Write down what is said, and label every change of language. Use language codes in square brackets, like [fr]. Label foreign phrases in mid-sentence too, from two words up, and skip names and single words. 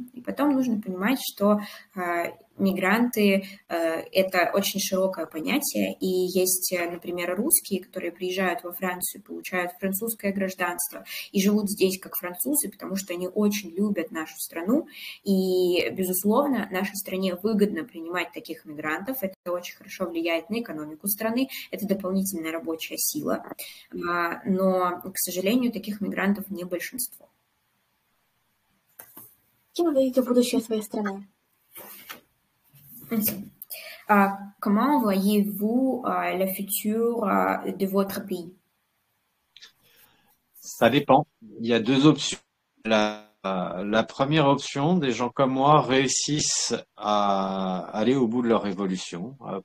[ru] И потом нужно понимать, что мигранты – это очень широкое понятие, и есть, например, русские, которые приезжают во Францию, получают французское гражданство и живут здесь как французы, потому что они очень любят нашу страну, и, безусловно, нашей стране выгодно принимать таких мигрантов, это очень хорошо влияет на экономику страны, это дополнительная рабочая сила, но, к сожалению, таких мигрантов не большинство. Кем вы видите будущее своей страны? [fr] Comment voyez-vous le futur de votre pays? Ça dépend. Il y a deux options. La première option, des gens comme moi réussissent à aller au bout de leur évolution.